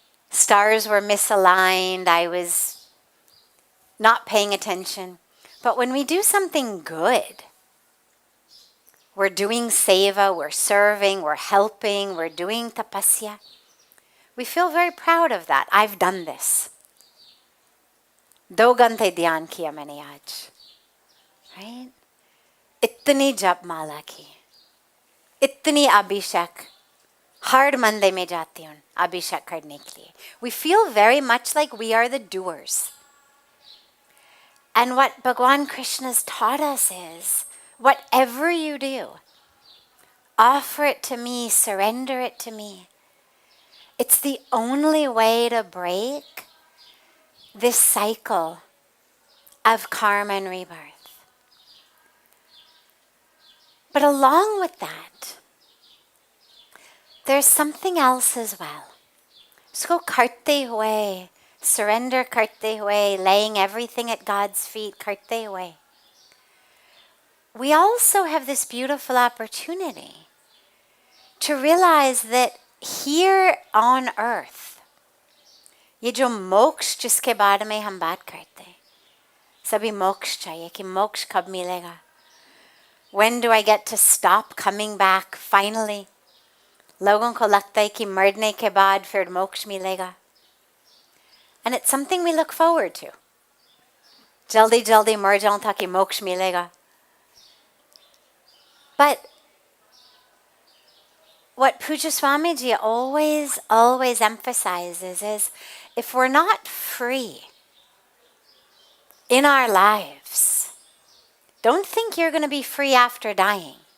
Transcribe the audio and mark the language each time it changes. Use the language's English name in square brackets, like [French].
[English] Stars were misaligned. I was not paying attention. But when we do something good, we're doing seva, we're serving, we're helping, we're doing tapasya, we feel very proud of that. I've done this. [Hindi] 2 घंटे ध्यान किया मैंने आज. Right? इतनी जप माला की. इतनी अभिषेक. हर मंदिर में जाती हूँ अभिषेक करने के लिए. [English] We feel very much like we are the doers. And what Bhagwan Krishna's taught us is, whatever you do, offer it to me, surrender it to me. It's the only way to break this cycle of karma and rebirth. But along with that, there's something else as well. [Hindi] Usko karte hue, surrender karte hue, [English] laying everything at God's feet, [Hindi] karte hue. [English] We also have this beautiful opportunity to realize that here on earth, [Hindi] ये जो मोक्ष जिसके बारे में हम बात करते हैं, सभी मोक्ष चाहिए कि मोक्ष कब मिलेगा? [English] When do I get to stop coming back finally? [Hindi] लोगों को लगता है कि मरने के बाद फिर मोक्ष मिलेगा. [English] And it's something we look forward to. [Hindi] जल्दी जल्दी मर जाऊं ताकि मोक्ष मिलेगा. [English] But what Pujya Swamiji always emphasizes is, if we're not free in our lives, don't think you're going to be free after dying.